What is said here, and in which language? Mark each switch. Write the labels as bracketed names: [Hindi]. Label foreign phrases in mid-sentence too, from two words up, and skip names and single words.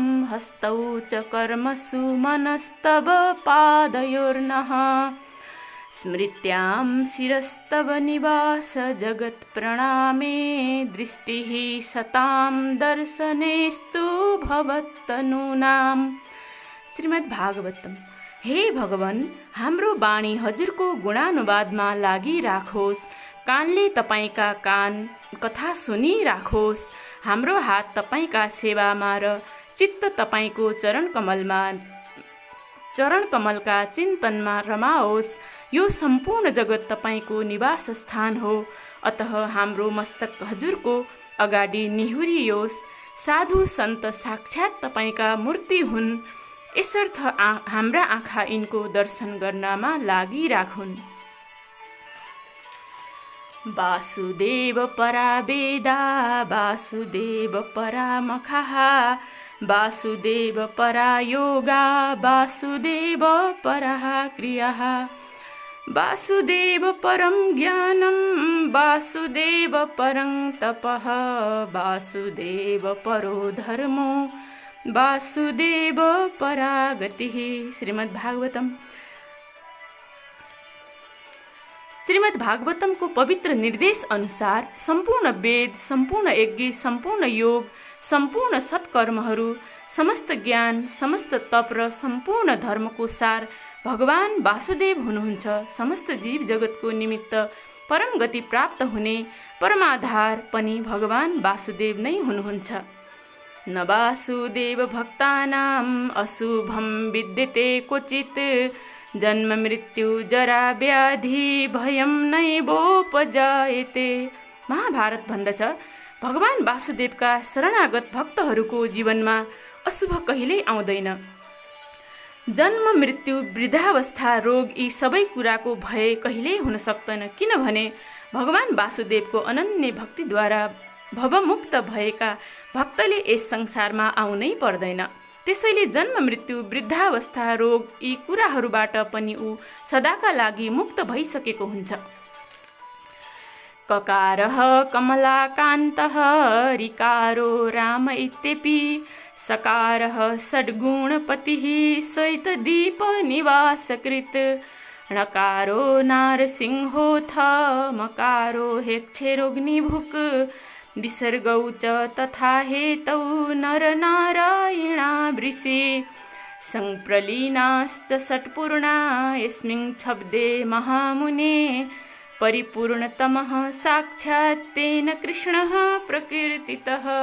[Sanskrit] हस्तौ च कर्मसु मनस्तव पादयोर्नः स्मृत्यां शिरस्तव निवास जगत्प्रणामे दृष्टिः सतां दर्शनेस्तु भवत्तनूनाम्। श्रीमद् भागवतम। [Nepali] हे भगवान, हाम्रो वाणी हजुरको गुणानुवादमा लागिराखोस्। कानले तपाईँका कान कथा सुनिराखोस्। हाम्रो हात तपाईँका सेवामा र चित्त तपाईँको चरणकमलका चिन्तनमा रमाओस्। यो सम्पूर्ण जगत तपाईँको निवास स्थान हो, अतः हाम्रो मस्तक हजुरको अगाडि निहुरियोस्। साधु सन्त साक्षात् तपाईँका मूर्ति हुन्, यसर्थ हाम्रा आँखा यिनको दर्शन गर्नमा लागिराखुन्। [Sanskrit] वासुदेव परा वेदा वासुदेव परा मखः वासुदेव परा योगा वासुदेव परः क्रियाः वासुदेव परं ज्ञानं वासुदेव परं तपः वासुदेव परो धर्मो वासुदेव परा गतिः। श्रीमद्भागवतम। [Nepali] श्रीमद्भागवतमको पवित्र निर्देश अनुसार सम्पूर्ण वेद, सम्पूर्ण यज्ञ, सम्पूर्ण योग, सम्पूर्ण सत्कर्महरू, समस्त ज्ञान, समस्त तप र सम्पूर्ण धर्मको सार भगवान वासुदेव हुनुहुन्छ। समस्त जीव जगतको निमित्त परम गति प्राप्त हुने परमाधार पनि भगवान वासुदेव नै हुनुहुन्छ। [Sanskrit] न वासुदेव भक्तानाम् अशुभं विद्यते क्वचित् जन्म मृत्यु जरा व्याधि भयं नैवोपजायते। [Nepali] महाभारत भन्दछ, भगवान वासुदेवका शरणागत भक्तहरूको जीवनमा अशुभ कहिल्यै आउँदैन। जन्म मृत्यु वृद्धावस्था रोग यी सबै कुराको भय कहिल्यै हुन सक्दैन, किनभने भगवान वासुदेवको अनन्य भक्तिद्वारा भवमुक्त भएका भक्तले यस संसारमा आउनै पर्दैन। त्यसैले जन्म मृत्यु वृद्धावस्था रोग यी कुराहरूबाट पनि ऊ सदाका लागि मुक्त भइसकेको हुन्छ। [Sanskrit] ककारः कमलाकान्तः ऋकारो राम इत्यपि सकारः षड्गुणपतिः श्वेतदीपनिवासकृत् णकारो नारसिंहोऽथ मकारो हेक्षेरोऽग्निभुक् विसर्गौ च तथा हेतौ नरनारायणा वृषि संप्रलीनाश्च षट्पूर्णा यस्मिन् शब्दे महामुने परिपूर्णतमः साक्षात् तेन कृष्णः प्रकीर्तितः।